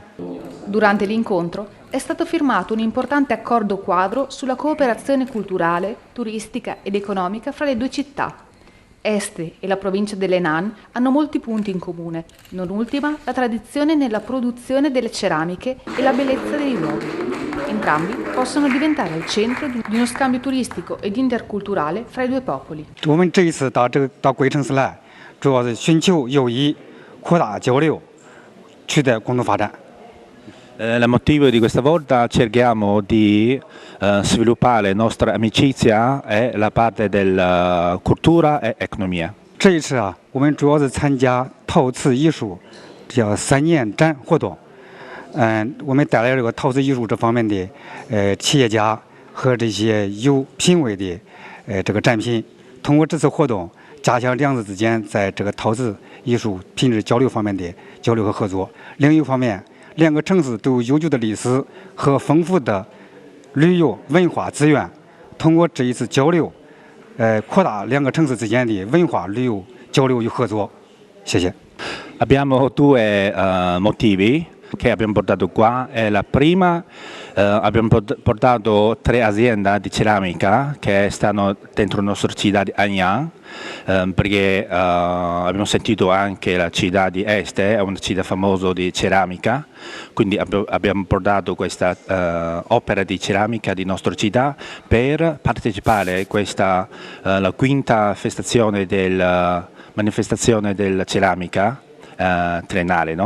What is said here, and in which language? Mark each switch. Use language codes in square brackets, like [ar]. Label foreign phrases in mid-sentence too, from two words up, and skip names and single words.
[it] Durante l'incontro è stato firmato un importante accordo quadro sulla cooperazione culturale, turistica ed economica fra le due città. Este e la provincia dell'Henan hanno molti punti in comune, non ultima la tradizione nella produzione delle ceramiche e la bellezza dei luoghi. Entrambi possono diventare il centro di uno scambio turistico ed interculturale fra i due popoli. [zh] 我们这一次到贵城市来，主要是寻求友谊、扩大交流、取得共同发展。 [it] Il motivo di questa volta cerchiamo di sviluppare la nostra amicizia e la parte della cultura e economia. [zh] 这一次啊，我们主要是参加陶瓷艺术叫3年展活动。我们带来这个陶瓷艺术这方面的企业家和这些有品位的这个展品，通过这次活动，加强两地之间在这个陶瓷艺术品质交流方面的交流和合作。另一方面， 两个城市都有悠久的历史和丰富的旅游文化资源，通过这一次交流，扩大两个城市之间的文化旅游交流与合作。谢谢。 [it] Abbiamo due motivi che abbiamo portato qua. La prima, abbiamo portato 3 aziende di ceramica che stanno dentro la nostra città di Anyang, perché abbiamo sentito anche la città di Este è una città famosa di ceramica, quindi abbiamo portato questa opera di ceramica di nostra città per partecipare a questa la quinta manifestazione della ceramica triennale, no?